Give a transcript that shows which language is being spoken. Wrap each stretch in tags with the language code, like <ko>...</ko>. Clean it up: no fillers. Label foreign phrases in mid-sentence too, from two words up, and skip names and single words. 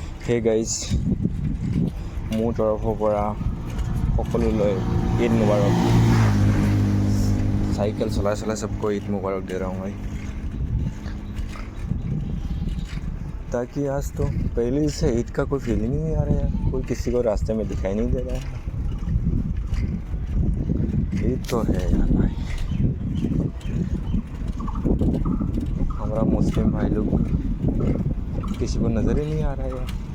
<en>hey guys,</en> <as>মোৰ তৰফৰ পৰা সকলোলৈ ঈদ মুবাৰক।</as> <hi>साइकिल चला सबको ईद मुबारक दे रहा हूँ भाई। ताकि आज तो पहले से ईद का कोई फीलिंग ही नहीं आ रहा है, कोई किसी को रास्ते में दिखाई नहीं दे रहा है। ईद तो है यार भाई, हमारा मुस्लिम भाई लोग किसी को नज़र ही नहीं आ रहा है यार।</hi>